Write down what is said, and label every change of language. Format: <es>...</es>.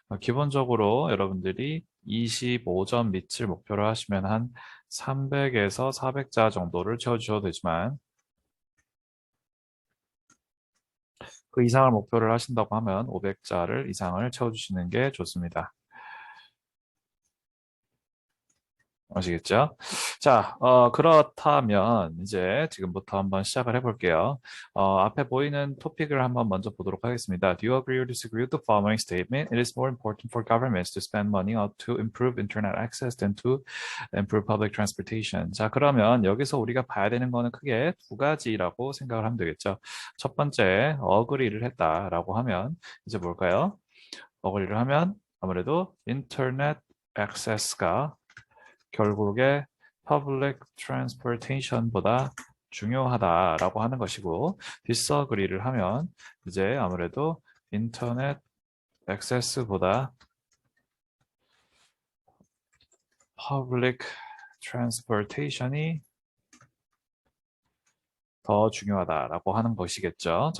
<ko>기본적으로 여러분들이 25점 밑을 목표로 하시면 한 300에서 400자 정도를 채워주셔도 되지만 그 이상을 목표를 하신다고 하면 500자를 이상을 채워주시는 게 좋습니다. 아시겠죠? 자, 그렇다면 이제 지금부터 한번 시작을 해볼게요. 앞에 보이는 토픽을 한번 먼저 보도록 하겠습니다.</ko> <en>Do you agree or disagree with the following statement? It is more important for governments to spend money on to improve internet access than to improve public transportation.</en> <ko>자, 그러면 여기서 우리가 봐야 되는 거는 크게 두 가지라고 생각을 하면 되겠죠. 첫 번째, 어그리를 했다라고 하면 이제 뭘까요? 어그리를 하면 아무래도 인터넷 액세스가 결국에</ko> <en>public transportation</en> <ko>보다 중요하다라고 하는 것이고 disagree를 하면 이제 아무래도 인터넷 액세스보다 public transportation이 더 중요하다라고 하는 것이겠죠.</ko>